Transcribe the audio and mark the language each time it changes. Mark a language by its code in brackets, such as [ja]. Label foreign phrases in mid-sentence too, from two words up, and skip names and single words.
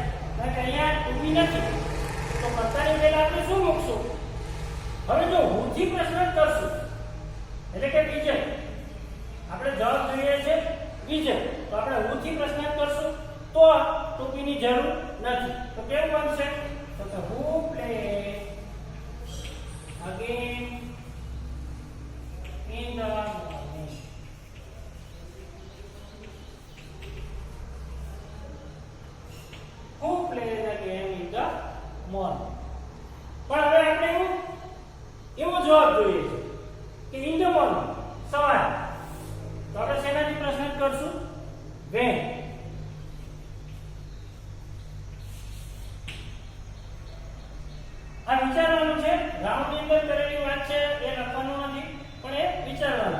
[gu] કારણ કે અહીંયા ટૂંકી નથી તો કર્તાની પહેલા આપણે શું મૂકશું? હવે જો હું થી પ્રશ્નાર્થ કરશું એટલે કે વિજય, આપણે જવાબ જોઈએ છે વિજય, તો આપણે હું થી પ્રશ્નાર્થ કરશું તો ટૂંકીની જરૂર નથી. તો કેવું બનશે? તો કે [en] who play again in the morning. Who plays again in the morning. [gu] પણ હવે આપણે એવો જવાબ જોઈએ છે કે [en] in the morning [gu] સવારે. તો આપણે શેનાથી પ્રશ્ન કરશું? when. આ વિચારવાનું છે. રાઉન્ડની અંદર કરેલી વાત છે એ લખવાનું નથી પણ એ વિચારવાનું.